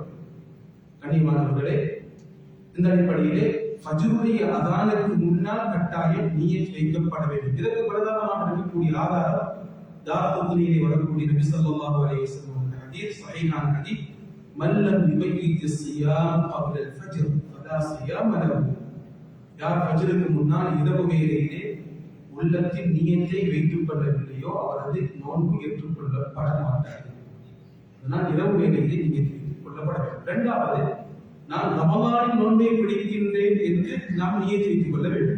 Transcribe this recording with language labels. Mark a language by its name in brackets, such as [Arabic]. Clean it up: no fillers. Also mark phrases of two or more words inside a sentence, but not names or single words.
[Tamil] கண்ணியமானவர்களே, இந்த அடிப்படையிலே ஃபஜ்ருடைய அதானுக்கு முன்னால் கட்டாயம் நியத் வைக்கப்பட வேண்டும். இதற்கு பிரதானமாக இருக்கக்கூடிய ஆதாரம் தாரத்துனியிலே வரக்கூடிய நபி [Arabic] صلى الله عليه وسلم [Tamil] ஹதீஸ், ஸஹீஹான ஹதீஸ், [Arabic] من لم يبيت الصيام قبل الفجر فلا صيام له. [Tamil] யார் ஃபஜ்ருக்கு முன்னால் இரவு வேளையிலே உள்ளத்தில் நியத்தை வைத்துக் கொள்ளவில்லையோ அவரது நோன்பு ஏற்றுக்கொள்ளப்பட மாட்டாது. அதனால் இரவு வேளையிலே நியத்தை வைத்துக் கொள்ளப்பட வேண்டும். இரண்டாவது, நான் ரமதானின் நோன்பை பிடிக்கின்றேன் என்று நாம் நியத்தை வைத்துக் கொள்ள வேண்டும்.